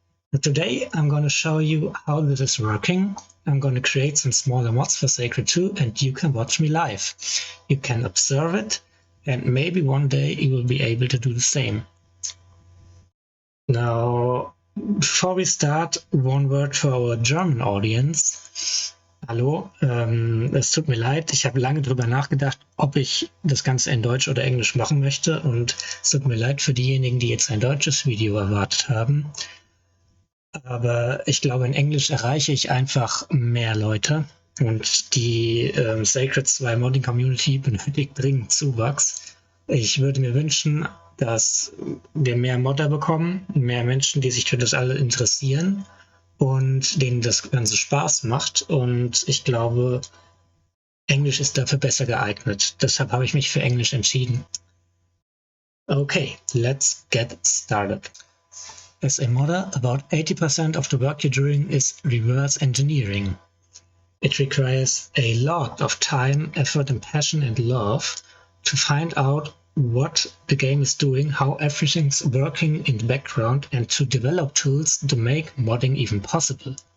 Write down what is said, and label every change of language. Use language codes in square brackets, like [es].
[en] But today, I'm going to show you how this is working. I'm going to create some smaller mods for Sacred 2 and you can watch me live. You can observe it and maybe one day you will be able to do the same. Now, before we start, one word for our German audience. [de] Hallo, es tut mir leid, ich habe lange darüber nachgedacht, ob ich das Ganze in Deutsch oder Englisch machen möchte und es tut mir leid für diejenigen, die jetzt ein deutsches Video erwartet haben. Aber ich glaube, in Englisch erreiche ich einfach mehr Leute und die Sacred 2 Modding Community benötigt dringend Zuwachs. Ich würde mir wünschen, dass wir mehr Modder bekommen, mehr Menschen, die sich für das alle interessieren und denen das Ganze Spaß macht. Und ich glaube, Englisch ist dafür besser geeignet. Deshalb habe ich mich für Englisch entschieden. [en] Okay, let's get started. As a modder, about 80% of the work you're doing is reverse engineering. It requires a lot of time, effort and passion and love to find out what the game is doing, how everything's working in the background and to develop tools to make modding even possible.